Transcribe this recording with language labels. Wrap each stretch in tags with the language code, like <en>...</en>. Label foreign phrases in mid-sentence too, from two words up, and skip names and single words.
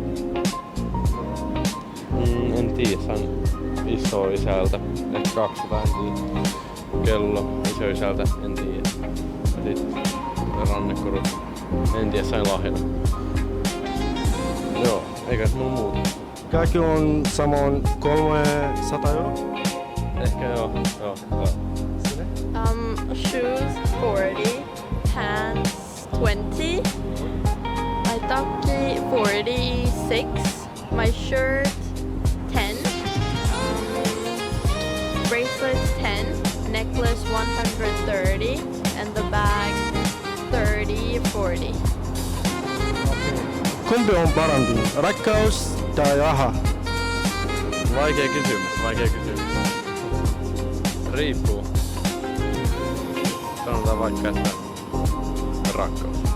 <fi>En tiedä, sain isoisältä, ehkä 200, en tiedä. Kello isoisältä, en tiedä. Ja sitten rannekorut, en tiedä, sain lahjana. Joo, eikä se mulla muuta. Kaikki on samoin 300 euroa? Ehkä joo.</fi> <en>Shoes 40, pants 20, my takki 46, my shirt 10, bracelets 10, necklace 130, and the bag 30, 40.</en> <fi>Kumpi on parempi, rakkaus tai raha? Vaikea kysymys. Riippuu. Sanotaan vaikka, että rakkaus.</fi>